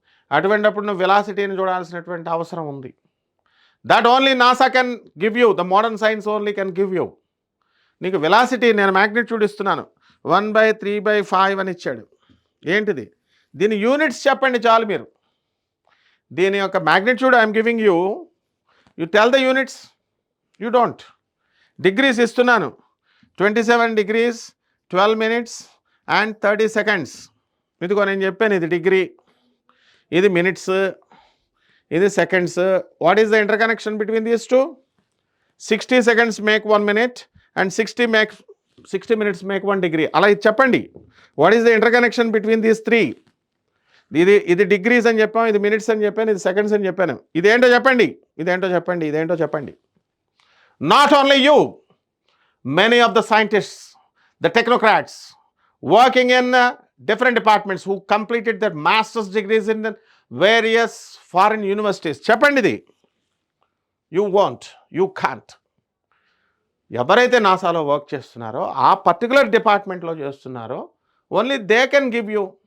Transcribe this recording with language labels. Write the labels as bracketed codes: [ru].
[te] అటువంటిప్పుడు నువ్వు వెలాసిటీని చూడాల్సినటువంటి అవసరం ఉంది. [en] That only NASA can give you, the modern science only can give you. [te] నీకు వెలాసిటీ నేను మ్యాగ్నిట్యూడ్ ఇస్తున్నాను 1/3/5 అని ఇచ్చాడు. ఏంటిది? దీని యూనిట్స్ చెప్పండి చాలు మీరు. దీని యొక్క magnitude [en] I'm giving you tell the units. You don't. [te] Degrees ఇస్తున్నాను [en] 27 degrees 12 minutes and 30 seconds. [te] ఇదిగో నేను చెప్పాను, ఇది డిగ్రీ, ఇది మినిట్స్, ఇది seconds. [en] What is the interconnection between these two? 60 seconds make 1 minute and 60 minutes make 1 degree. [te] అలా ఇది చెప్పండి. [en] What is the interconnection between these 3? [te] ఇది డిగ్రీస్ అని చెప్పాను, ఇది మినిట్స్ అని చెప్పాను, ఇది సెకండ్స్ అని చెప్పాను. ఇదేంటో చెప్పండి, ఇదేంటో చెప్పండి, ఇదేంటో చెప్పండి. [en] Not only you, many of the scientists, the technocrats working in different departments who completed their master's degrees in the various foreign universities. [te] చెప్పండిది. [en] You won't, you can't. [te] ఎవరైతే నాసాలో వర్క్ చేస్తున్నారో ఆ పర్టికులర్ డిపార్ట్మెంట్లో చేస్తున్నారో [en] Only they can give you.